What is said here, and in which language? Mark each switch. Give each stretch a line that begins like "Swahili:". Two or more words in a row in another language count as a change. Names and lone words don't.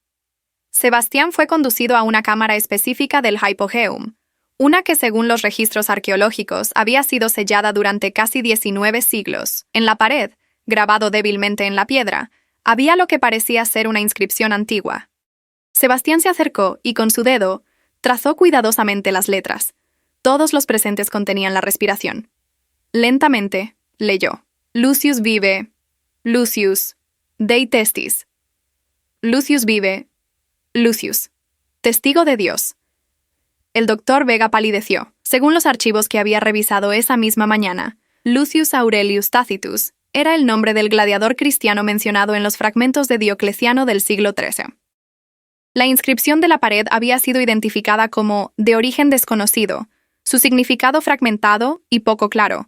Spanish: Sebastián fue conducido a una cámara específica del Hypogeum, una que según los registros arqueológicos había sido sellada durante casi 19 siglos. En la pared, grabado débilmente en la piedra, había lo que parecía ser una inscripción antigua. Sebastián se acercó y con su dedo trazó cuidadosamente las letras. Todos los presentes contenían la respiración. Lentamente, leyó. Lucius vive.
Latin: Lucius. Dei testis. Lucius vive.
Spanish: Lucius. Testigo de Dios. El doctor Vega palideció. Según los archivos que había revisado esa misma mañana, Lucius Aurelius Tacitus era el nombre del gladiador cristiano mencionado en los fragmentos de Diocleciano del siglo XIII. La inscripción de la pared había sido identificada como de origen desconocido, su significado fragmentado y poco claro.